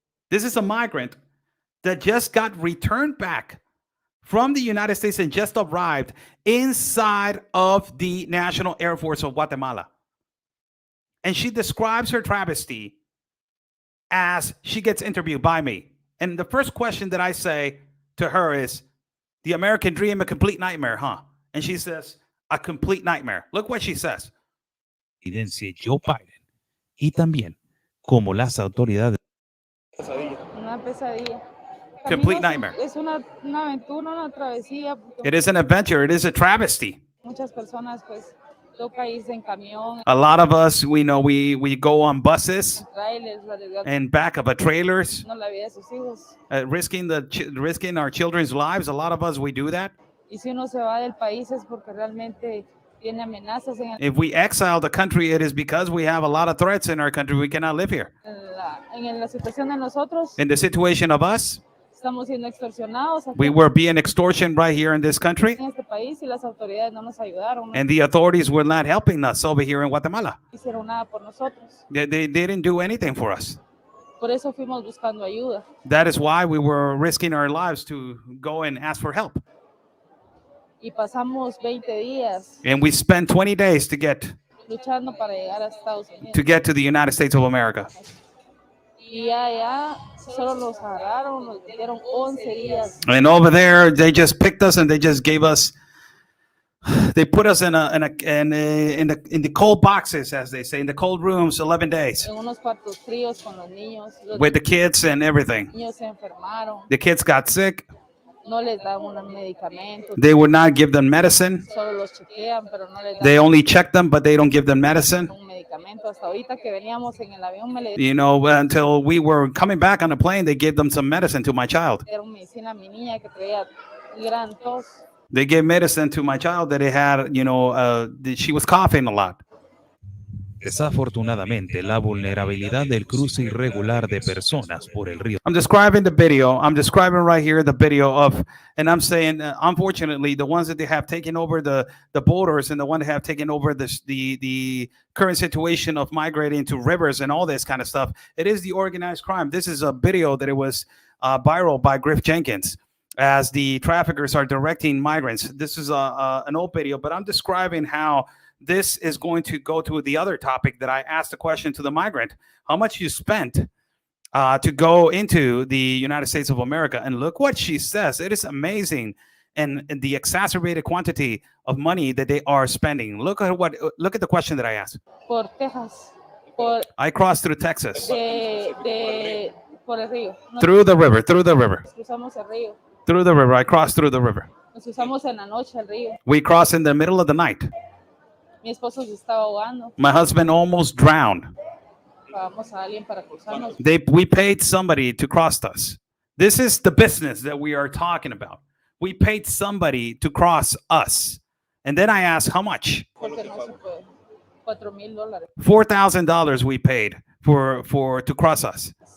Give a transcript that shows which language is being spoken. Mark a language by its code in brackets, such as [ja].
[en] This is a migrant that just got returned back from the United States and just arrived inside of the National Air Force of Guatemala. And she describes her travesty as she gets interviewed by me. And the first question that I say to her is, the American dream, a complete nightmare, huh? And she says, a complete nightmare. Look what she says. [es] Presidencia Joe Biden y también como las autoridades. Una pesadilla. [en] Complete [es] Caminos [en] nightmare. [es] Es una aventura, una travesía. Porque [en] It is an adventure. It is a travesty. [es] muchas personas pues toca irse en camión, [en] A lot of us, we know we go on buses [es] en trailers, arriesgando [en] and back of a trailers, [es] la vida de sus hijos. [en] risking our children's lives. A lot of us, we do that. [es] Y si uno se va del país es porque realmente tiene amenazas [en] If we exile the country, it is because we have a lot of threats in our country. We cannot live here. [es] en la situación de nosotros. [en] In the situation of us, [es] Estamos siendo extorsionados aquí [en] We were being extortion right here in this country, [es] en este país y las autoridades no nos ayudaron, no [en] and the authorities were not helping us over here in Guatemala. [es] hicieron nada por nosotros. [en] They didn't do anything for us. [es] Por eso fuimos buscando ayuda. [en] That is why we were risking our lives to go and ask for help. [es] Y pasamos 20 días [en] And we spent 20 days to get [es] luchando para llegar a Estados Unidos. [en] to the United States of America. [es] Y allá solo nos agarraron, nos metieron 11 días. [en] And over there, they just picked us and they just gave us. They put us in the cold boxes, as they say, in the cold rooms, 11 days [es] En unos cuartos fríos con los niños. Los [en] with the kids and everything. [es] niños se enfermaron, [en] The kids got sick. [es] no les dan unos medicamentos, [en] They would not give them medicine. [es] solo los chequean, pero no les [en] They [es] dan [en] only check them, but they don't give them medicine. [es] un medicamento. Hasta ahorita que veníamos en el avión me le [en] You know, until we were coming back on the plane, they gave them some medicine to my child. [es] dieron medicina a mi niña que traía gran tos. [en] They gave medicine to my child that it had, she was coughing a lot. [es] Desafortunadamente, la vulnerabilidad del cruce irregular de personas por el río [en] I'm describing the video. I'm describing right here the video of, and I'm saying, unfortunately, the ones that they have taken over the borders and the one that have taken over the current situation of migrating to rivers and all this kind of stuff, it is the organized crime. This is a video that it was viral by Griff Jenkins as the traffickers are directing migrants. This is an old video, but I'm describing how this is going to go to the other topic that I asked a question to the migrant. How much you spent to go into the United States of America? And look what she says. It is amazing. And the exacerbated quantity of money that they are spending. Look at the question that I asked. [es] Por Texas, por, [en] I crossed through Texas, [es] por el río. [en] through the river, [es] Nos cruzamos el río. [en] through the river. I crossed through the river. [es] Nos cruzamos en la noche al río. [en] We crossed in the middle of the night. [es] Mi esposo se estaba ahogando. [en] My husband almost drowned. [es] Pagamos a alguien para cruzarnos. [en] We paid somebody to cross us. This is the business that we are talking about. We paid somebody to cross us. And then I asked, how much? [es] Porque no se puede. $4,000. [en] $4,000 we paid to cross us.